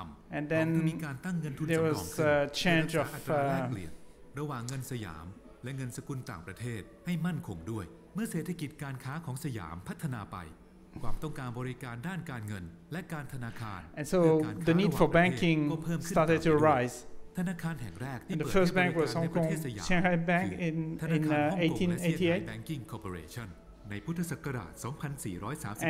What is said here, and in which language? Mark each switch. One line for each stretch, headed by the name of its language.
English: And then there was a change of
Thai: ระหว่างเงินสยามและเงินสกุลต่างประเทศให้มั่นคงด้วยเมื่อเศรษฐกิจการค้าของสยามพัฒนาไปความต้องการบริการด้านการเงินและการธนาคาร
English: And so the need for banking started to rise.
Thai: ธนาคารแห่งแรกที่
English: The first bank was Hong Kong Shanghai Bank in 1888.
Thai: Banking Corporation ในพุทธศักราช 2431